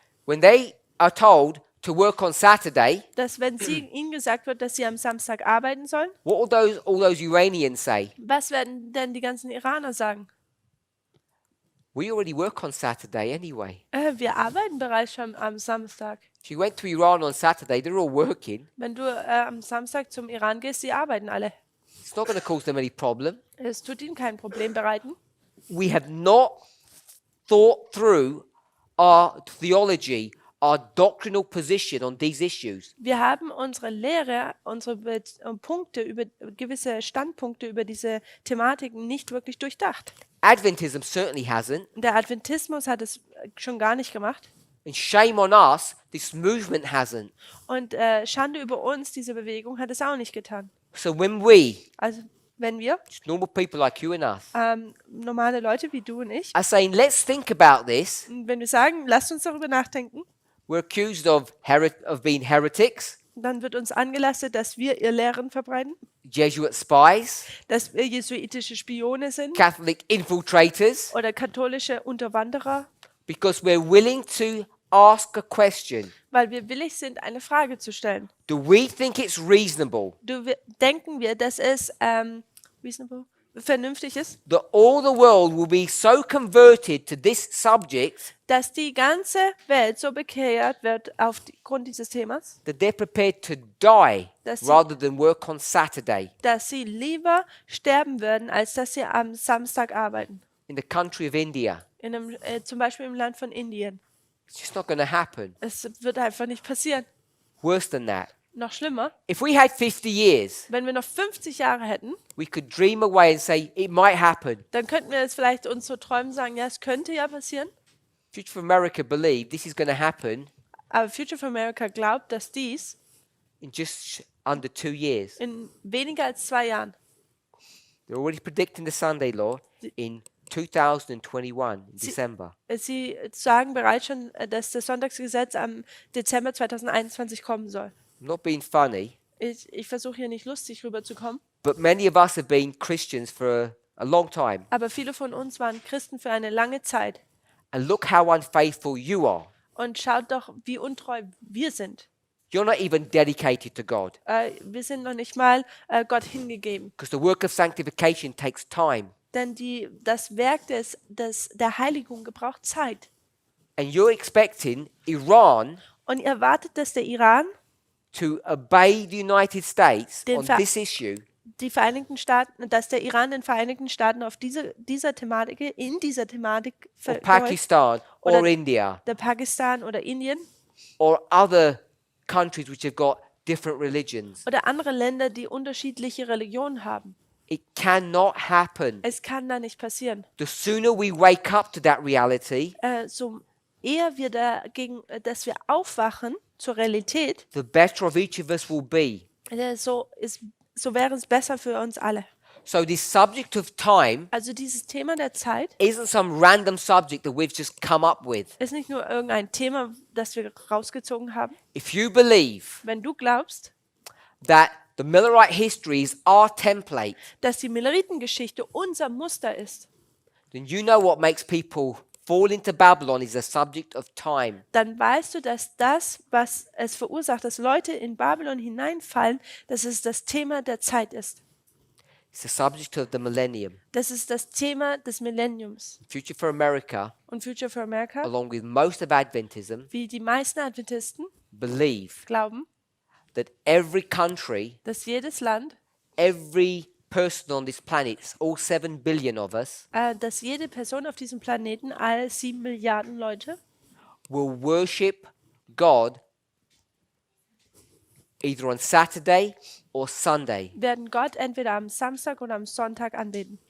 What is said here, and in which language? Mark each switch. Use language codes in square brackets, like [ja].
[en] when they are told to work on Saturday, [de] dass wenn ihnen gesagt wird, dass sie am Samstag arbeiten sollen, [en] what will all those Iranians say? [de] was werden denn die ganzen Iraner sagen? [en] We already work on Saturday anyway. [de] Wir arbeiten bereits schon am Samstag. [en] If you went to Iran on Saturday, they're all working. [de] Wenn du am Samstag zum Iran gehst, sie arbeiten alle. [en] It's not going to cause them any problem. [de] Es tut ihnen kein Problem bereiten. [en] We have not thought through our theology, our doctrinal position on these issues. [de] Wir haben unsere Lehre, unsere Punkte über gewisse Standpunkte über diese Thematiken nicht wirklich durchdacht. [en] Adventism certainly hasn't. [de] Der Adventismus hat es schon gar nicht gemacht. [en] And shame on us, this movement hasn't. [de] Und Schande über uns, diese Bewegung hat es auch nicht getan. [en] So when we, [de] Also wenn wir, [en] just normal people like you and us, [de] normale Leute wie du und ich, [en] are saying, let's think about this, [de] wenn wir sagen, lasst uns darüber nachdenken, [en] we're accused of being heretics, [de] dann wird uns angelastet, dass wir ihr Lehren verbreiten, [en] Jesuit spies, [de] dass wir jesuitische Spione sind [en] Catholic infiltrators, [de] oder katholische Unterwanderer, [en] because we're willing to ask a question. [de] weil wir willig sind, eine Frage zu stellen. [en] Do we think it's reasonable [de] Denken wir, dass es [en] reasonable, [de] vernünftig ist, [en] that all the world will be so converted to this subject [de] dass die ganze Welt so bekehrt wird aufgrund dieses Themas, [en] that they're prepared to die [de] Dass sie- [en] rather than work on Saturday [de] dass sie lieber sterben würden, als dass sie am Samstag arbeiten? [en] in the country of India? [de] Zum Beispiel im Land von Indien. [en] It's just not going to happen. [de] Es wird einfach nicht passieren. [en] Worse than that. [de] Noch schlimmer, [en] If we had 50 years, [de] wenn wir noch 50 Jahre hätten, [en] we could dream away and say it might happen. [de] dann könnten wir es vielleicht uns so träumen, sagen, ja, es könnte ja passieren. [en] Future for America believe this is going to happen [de] Aber Future for America glaubt, dass dies [en] in just under 2 years. [de] in weniger als 2 Jahren, [en] They're already predicting the Sunday law in 2021, in December. [de] sie sagen bereits schon, dass das Sonntagsgesetz am Dezember 2021 kommen soll. [en] I'm not being funny, [de] Ich versuche hier nicht lustig rüberzukommen, [en] but many of us have been Christians for a long time. [de] aber viele von uns waren Christen für eine lange Zeit. [en] And look how unfaithful you are. [de] Und schaut doch, wie untreu wir sind. [en] You're not even dedicated to God [de] Wir sind noch nicht mal Gott hingegeben. [en] because the work of sanctification takes time. [de] Denn das Werk der Heiligung gebraucht Zeit. [en] And you're expecting Iran [de] Und ihr erwartet, dass der Iran, [en] to obey the United States [de] Den [en] on [de] Ver- [en] this issue [de] dass der Iran den Vereinigten Staaten auf in dieser Thematik [en] or [de] folgt, [en] Pakistan or [de] Oder- [en] India [de] der Pakistan oder Indien [en] or other countries which have got different religions. [de] oder andere Länder, die unterschiedliche Religionen haben. [en] It cannot happen. [de] Es kann da nicht passieren. [en] The sooner we wake up to that reality, [de] So eher wir dass wir aufwachen zur Realität, [en] the better of each of us will be. [de] so wäre es besser für uns alle. [en] So this subject of time [de] Also dieses Thema der Zeit [en] isn't some random subject that we've just come up with. [de] ist nicht nur irgendein Thema, das wir rausgezogen haben. [en] If you believe [de] Wenn du glaubst, [en] that the Millerite history is our template, [de] dass die Milleritengeschichte unser Muster ist, [en] then you know what makes people fall into Babylon is a subject of time. [de] dann weißt du, dass das, was es verursacht, dass Leute in Babylon hineinfallen, dass es das Thema der Zeit ist. [en] It's the subject of the millennium. [de] Das ist das Thema des Millenniums. [en] Future for America, [de] Und Future for America, [en] along with most of Adventism, [de] wie die meisten Adventisten [en] believe [de] glauben, [en] that every country, [de] dass jedes Land, [en] every person on this planet, all 7 billion of us, [de] dass jede Person auf diesem Planeten, all 7 Milliarden Leute, [en] will worship God either on Saturday or Sunday [de] werden Gott entweder am Samstag oder am Sonntag anbeten.